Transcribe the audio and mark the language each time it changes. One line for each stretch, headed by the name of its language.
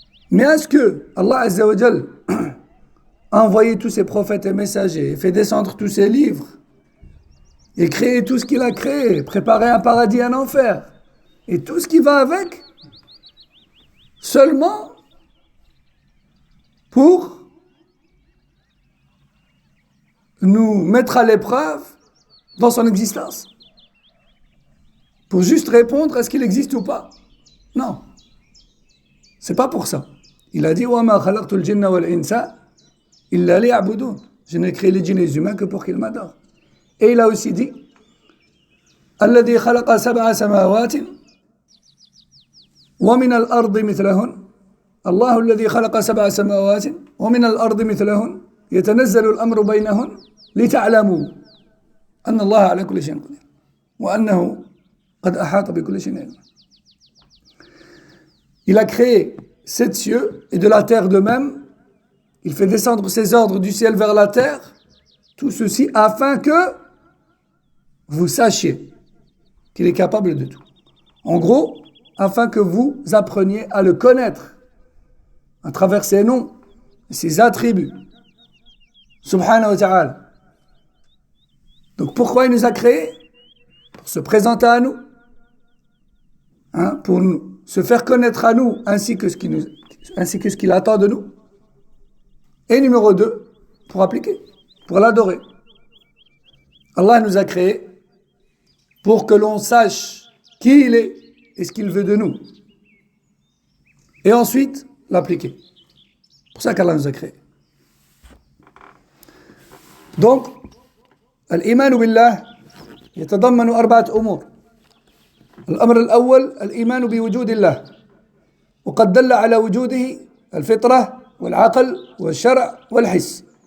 French: Mais est-ce que Allah Azza wa Jal a envoyé tous ses prophètes et messagers, fait descendre tous ses livres, et créé tout ce qu'il a créé, préparé un paradis et un enfer, et tout ce qui va avec, seulement pour nous mettre à l'épreuve dans son existence? Pour juste répondre à ce qu'il existe ou pas? Non. C'est pas pour ça. Il a dit
Arabic: وَمَا خَلَقْتُ الْجِنَّ وَالْإِنسَ إِلَّا لِيَعْبُدُونَ.
French: Je n'ai créé les djinns et les humains que pour qu'ils m'adorent. Et il a aussi dit
Arabic: الذي خلق 7 سماوات ومن الأرض مثلهن الله الذي خلق 7 سماوات ومن الأرض مثلهن يتنزل الأمر بينهن لتعلموا أن الله على كل شيء قدير وأنه قد أحاط بكل شيء علما.
French: Il a créé 7 cieux et de la terre de même. Il fait descendre ses ordres du ciel vers la terre. Tout ceci afin que vous sachiez qu'il est capable de tout. En gros, afin que vous appreniez à le connaître à travers ses noms et ses attributs. Subhanahu wa ta'ala. Donc pourquoi il nous a créés? Pour se présenter à nous. Pour se faire connaître à nous ainsi que ce qu'il attend de nous. Et numéro 2, pour appliquer, pour l'adorer. Allah nous a créés pour que l'on sache qui il est et ce qu'il veut de nous. Et ensuite, l'appliquer. C'est pour ça qu'Allah nous a créés.
Arabic: Donc, الإيمان بالله يتضمن 4 أمور. الأمر الأول الإيمان بوجود الله، وقد دل على وجوده الفطرة والعقل والشرع والحس.